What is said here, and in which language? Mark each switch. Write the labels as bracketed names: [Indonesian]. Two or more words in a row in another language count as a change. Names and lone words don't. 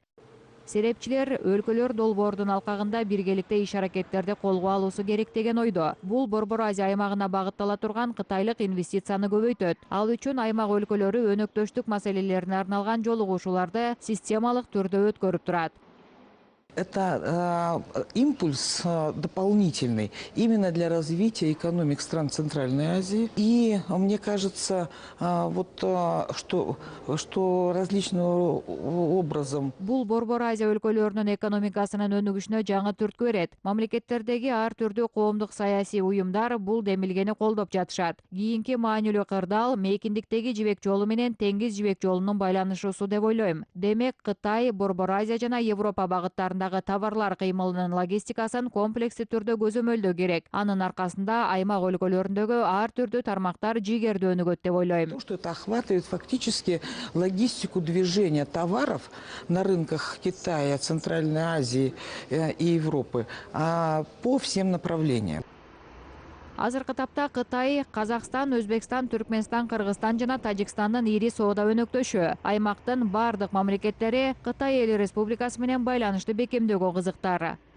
[Kyrgyz] Серепчилер өлкөлөр долбоордун алкагында биргеликте иш-аракеттерди колго алуусу керек деген ойдо. Бул Борбор Азия аймагына багыттала турган кытайлык инвестицияны көбөйтөт. Ал үчүн аймак өлкөлөрү өнөктөштүк маселелерине арналган жолугушууларды системалык түрдө өткөрүп турат. [Russian] Это импульс дополнительный именно для развития экономик стран Центральной Азии. И мне кажется, что различным образом... [Kyrgyz] Бул Борбор Азия өлкөлөрүнүн экономикасынын өнүгүшүнө жаңы түрткү берет. Мамлекеттердеги ар түрдүү коомдук саясий уюмдар бул демилгени колдоп жатышат. Кийинки маанилүү кырдаал Мейкиндиктеги жибек жолу менен Теңиз жибек жолунун байланышуусу деп ойлойм. Демек, Кытай, Борбор Азия жана Европа багыттарындагы товарлар кыймылынын логистикасын комплекстүү түрдө көзөмөлдөө керек. Анын аркасында аймак өлкөлөрүндөгү ар түрдүү тармактар жигердүү өнүгөт деп ойлойм. [Russian] То, что это охватывает фактически логистику движения товаров на рынках Китая, Центральной Азии и Европы по всем направлениям. [Kyrgyz] Азыркы тапта Кытай, Казакстан, Өзбекстан, Түркменстан, Кыргызстан жана Тажикстандын ири соода өнөктөшү. Аймактын бардык мамлекеттери Кытай Эл Республикасы менен байланышты бекемдөөгө кызыктар.